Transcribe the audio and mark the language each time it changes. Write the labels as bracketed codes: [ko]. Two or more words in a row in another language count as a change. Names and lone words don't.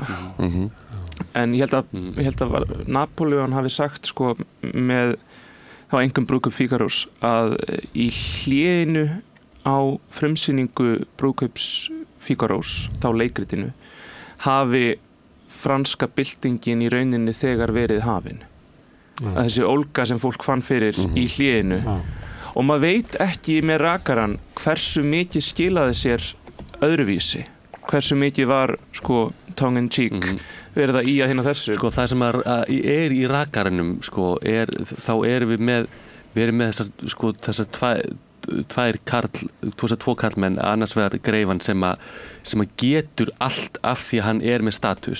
[is] En ég held að Napoleon hafi sagt sko með þá einkum Brúðkaup Fígarós að í hléinu á frumsýningu Brúðkaups Fígarós, þá leikritinu, hafi franska byltingin í rauninni þegar verið hafin. Að þessi ólga sem fólk fann fyrir í hléinu. Og maður veit ekki með Rakarann hversu mikið skilaði sér öðruvísi. Hversu mikið var sko [en] tongue in cheek [is] verið það í að hinna þessu. Sko það sem er í Rakarannum sko þá erum við með þessar tvo karlmenn, annars vegar Greifan sem að getur allt af því að hann er með status